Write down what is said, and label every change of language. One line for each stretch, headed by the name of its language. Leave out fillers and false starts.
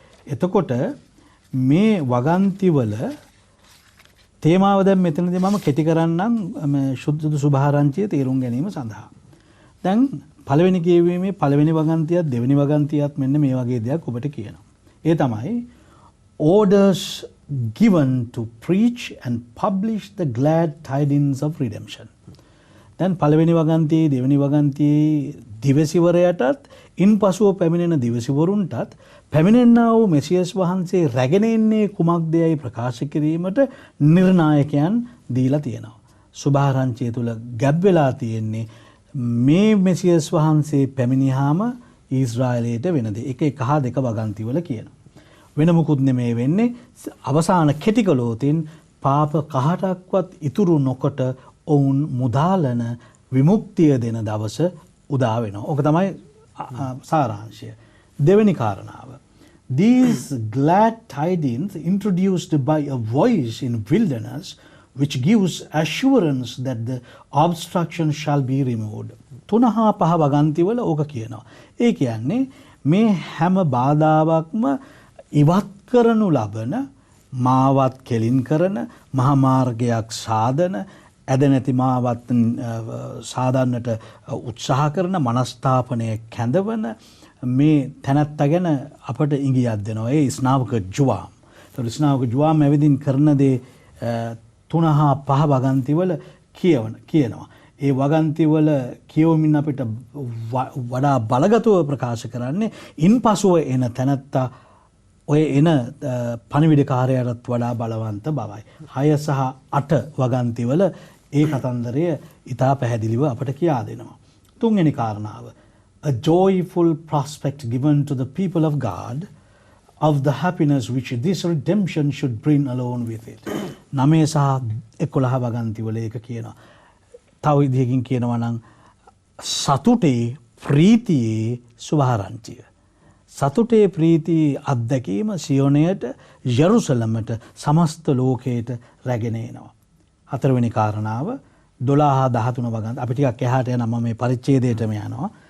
Sinhala: එතකොට මේ වගන්තිවල තේමාව දැන් මෙතනදී මම කෙටි කරන්නම් සුද්ධ සුභාරංචිය තේරුම් ගැනීම සඳහා. දැන් පළවෙනි කියවීමේ පළවෙනි වගන්තියත් දෙවෙනි වගන්තියත් මෙන්න මේ වගේ දෙයක් ඔබට කියනවා. ඒ තමයි
English: orders given to preach and publish the glad tidings of redemption.
Sinhala: දැන් පළවෙනි වගන්තියේ දෙවෙනි වගන්තියේ දිවසිවරයටත් ඉන්පසුව පැමිණෙන දිවසිවරුන්ටත් පැමිණෙන්නා වූ මෙසියස් වහන්සේ රැගෙන එන්නේ කුමක්දයයි ප්‍රකාශ කිරීමට නිර්ණායකයන් දීලා තියෙනවා. සුභාරංචිය තුල ගැබ් වෙලා තියෙන්නේ මේ මෙසියස් වහන්සේ පැමිණියාම ඊශ්‍රායලයට වෙන දේ. එක හා දෙක වගන්තිවල කියනවා. වෙන මුකුත් නෙමෙයි වෙන්නේ. අවසාන කෙටි කළොතින් පාප කහටක්වත් ඉතුරු නොකොට ඔවුන් මුදාලන විමුක්තිය දෙන දවස උදා වෙනවා. ඕක තමයි සාරාංශය. දෙවෙනි කාරණාව.
English: These glad tidings introduced by a voice in wilderness which gives assurance that the obstruction shall be removed.
Sinhala: 3 හා 5 වගන්තිවල ඕක කියනවා. ඒ කියන්නේ මේ හැම බාධාවක්ම ඉවත් කරනු ලබන මාවත් කෙලින් කරන මහා මාර්ගයක් සාදන ඇද නැති මාවත් සාදන්නට උත්සාහ කරන මනස්ථාපනය කැඳවන මේ තැනැත්තා ගැන අපට ඉඟියක් දෙනවා. ඒ ස්නාවක ජුවාම්. ඒතකොට ස්නාවක ජුවාම් ඇවිදින් කරන දේ 3 හා 5 වගන්තිවල කියනවා. ඒ වගන්තිවල කියවමින් අපිට වඩා බලගතව ප්‍රකාශ කරන්නේ ඉන්පසුව එන තැනැත්තා ඔය එන පණිවිඩකාරයටත් වඩා බලවන්ත බවයි. 6 සහ 8 වගන්තිවල ඒ කතන්දරය ඉතා පැහැදිලිව අපට කියා දෙනවා. 3 වෙනි කාරණාව.
English: A joyful prospect given to the people of God of the happiness which this redemption should bring along with it.
Sinhala: 9 සහ 11 වගන්තිවල ඒක කියනවා. තව විදිහකින් කියනවා නම් සතුටේ ප්‍රීතියේ සුභාරංචිය. සතුටේ ප්‍රීතියේ අත්දැකීම සියොනයට යරුසලමට සමස්ත ලෝකයට රැගෙන එනවා. 4 වෙනි කාරණාව 12 හා 13 වගන්ති. අපි ටිකක් එහාට යනවා මේ පරිච්ඡේදයටම යනවා.